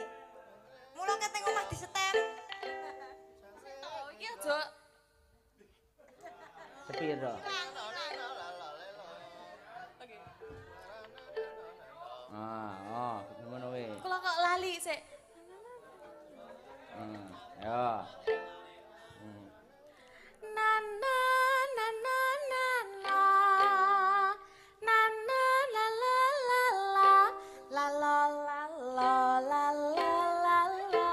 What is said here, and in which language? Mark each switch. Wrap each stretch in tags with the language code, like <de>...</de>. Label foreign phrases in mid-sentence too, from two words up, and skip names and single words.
<jv>Mula keteng omah disetel. Oh, iki aja. Sepiro? Ngono wae. Kula kok lali sik. Ya. Na na na na na na. Na na la la la la. La la la la la la la la.</jv>